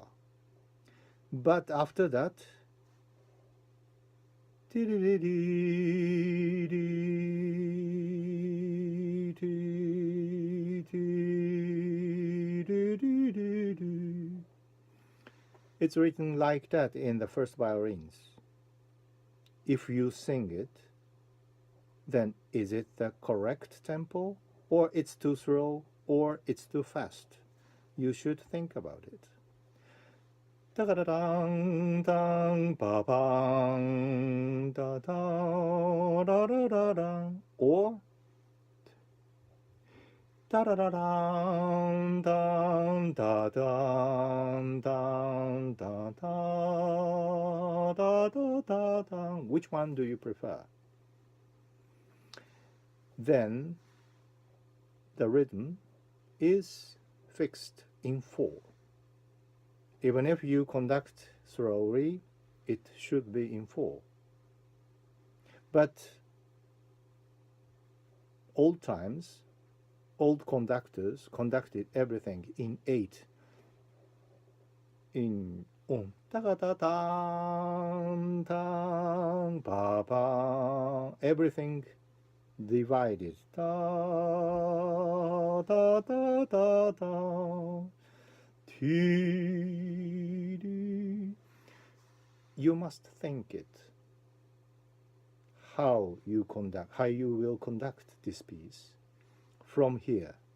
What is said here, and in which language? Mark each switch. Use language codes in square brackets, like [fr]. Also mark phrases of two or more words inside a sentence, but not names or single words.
[en] But after that, it's written like that in the first violins. If you sing it, then is it the correct tempo, or it's too slow, or it's too fast? You should think about it. Da-da-da-dang, dang, ba-bang, da-da, da-da-da-dang, or da-da-da-dang, dang, da-dang, dang, da-da, da-da-da-dang. Which one do you prefer? Then the rhythm is fixed in 4. Even if you conduct slowly, it should be in 4. But old times, old conductors conducted everything in 8. In ta ta ta tang tang ba ba, everything divided. Ta ta ta ta ta. You must think it. How you will conduct this piece from here.